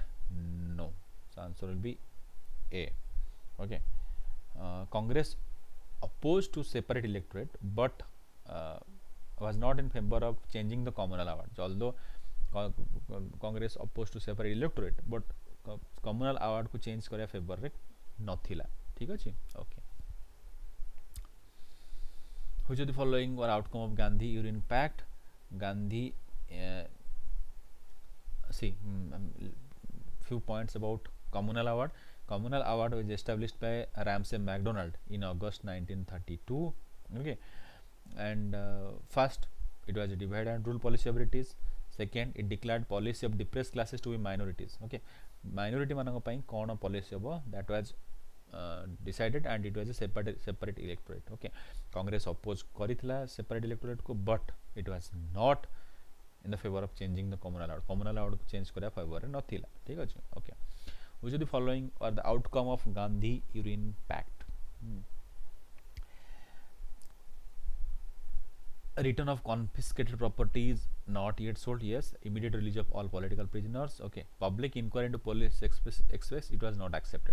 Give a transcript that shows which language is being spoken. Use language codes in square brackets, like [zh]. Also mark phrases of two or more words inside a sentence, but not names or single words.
[en] No. So answer will be A. Okay. Congress opposed to separate electorate, but was not in favor of changing the communal award. So although Congress opposed to separate electorate, but communal award [or] କୁ change କରିବା favor ରେ ନଥିଲା. ଠିକ୍ ଅଛି? [en] Okay. Which of the following were outcome of Gandhi Urine Pact? Gandhi, few points about communal award. Communal award was established by Ramsay MacDonald in August 1932. Okay, and first it was a divide and rule policy of British. Second, it declared policy of depressed classes to be minorities. [or] Okay, minority मानक ପାଇଁ कौन policy होबो? [en] That was decided and it was a separate electorate. Okay, Congress opposed करितला separate electorate को, but it was not in the favor of changing the communal award. Communal award [or] କୁ change କରିବା favor ରେ ନଥିଲା. ଠିକ୍ ଅଛି? [en] Okay. Which of the following are the outcome of Gandhi Urine Pact? Return of confiscated properties not yet sold. Yes. Immediate release of all political prisoners. Okay. Public inquiry into police express, it was not accepted.